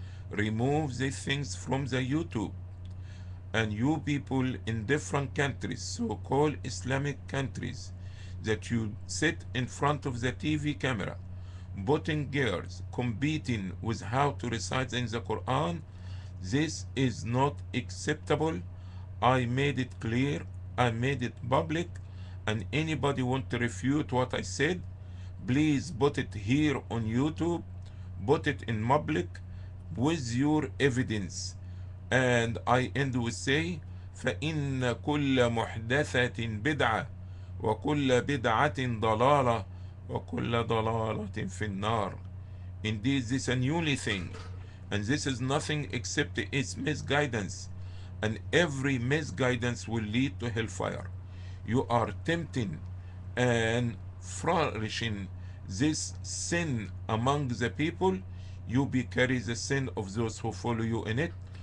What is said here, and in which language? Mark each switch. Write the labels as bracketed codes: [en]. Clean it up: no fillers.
[en] Remove these things from the YouTube. And you people in different countries, so-called Islamic countries, that you sit in front of the TV camera, putting girls, competing with how to recite in the Quran, this is not acceptable. I made it clear, I made it public, and anybody want to refute what I said, please put it here on YouTube, put it in public with your evidence. And I end with say, [ar] فَإِنَّ كُلَّ مُحْدَثَةٍ بِدْعَةٍ وَكُلَّ بِدْعَةٍ ضَلَالَةٍ وَكُلَّ ضَلَالَةٍ فِي النَّارِ. [en] Indeed, this is a newly thing, and this is nothing except its misguidance, and every misguidance will lead to hellfire. You are tempting and flourishing this sin among the people, you be carry the sin of those who follow you in it.